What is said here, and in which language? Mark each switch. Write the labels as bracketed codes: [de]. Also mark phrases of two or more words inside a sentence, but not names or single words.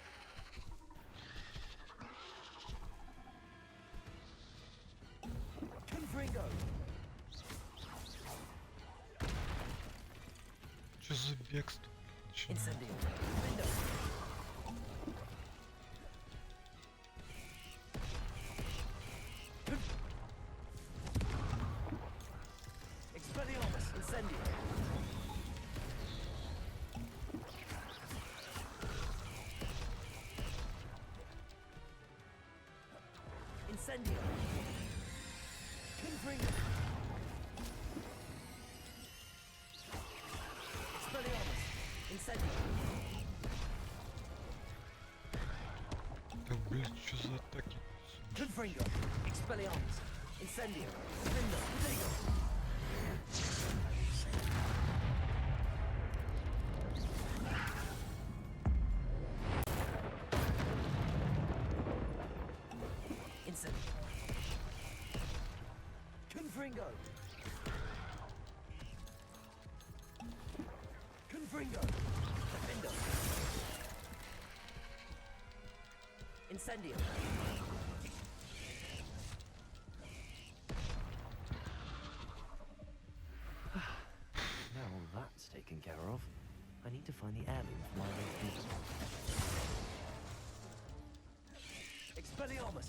[la] Confringo. [ru] Что за бегство? [la] Incendio. Defendo. Expelliarmus. Incendio. Incendio. Confringo. Expelliarmus. Incendio. [ru] Да блин, что за атаки? [la] Confringo. Expelliarmus. Incendio. Defendo. Protego. Incendio. Confringo. Confringo! Defendo! Incendio! [en] Now all that's taken care of, I need to find the heirloom for my old beast. [la] Expelliarmus!